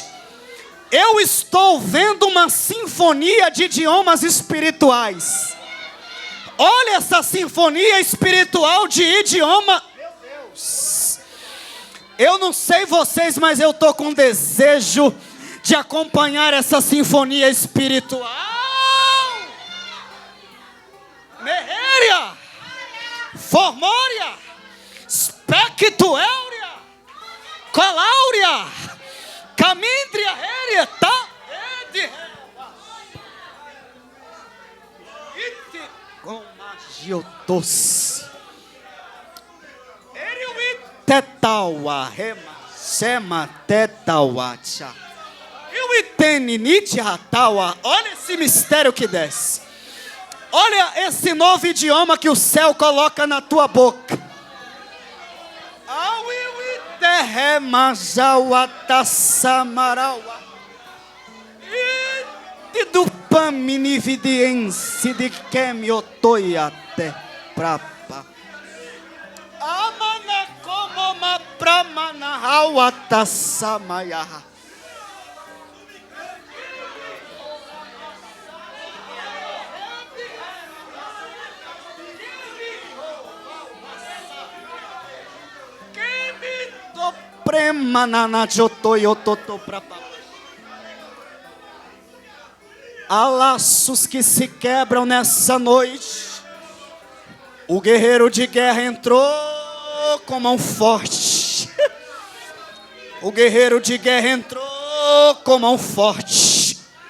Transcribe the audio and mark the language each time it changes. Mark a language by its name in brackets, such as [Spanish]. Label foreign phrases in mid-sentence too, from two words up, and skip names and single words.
[Portuguese] Eu estou vendo uma sinfonia de idiomas espirituais. Olha essa sinfonia espiritual de idioma. Meu Deus. Eu não sei vocês, mas eu estou com desejo de acompanhar essa sinfonia espiritual. Meheria, Formória, Spectuéria, Coláurea, Camindria herieta. Com magiotos. Tetawa rema sema tetawa cha. Eu entendo nite ratawa. Olha esse mistério que desce. Olha esse novo idioma que o céu coloca na tua boca. Rema jawa samarawa. E do pamini vidiense de kemiotoiate prapa. Amana como ma pramana hawata samaya. Kemito premanana jotoyototo prapa. Há laços que se quebram nessa noite. O guerreiro de guerra entrou com mão forte. O guerreiro de guerra entrou com mão forte.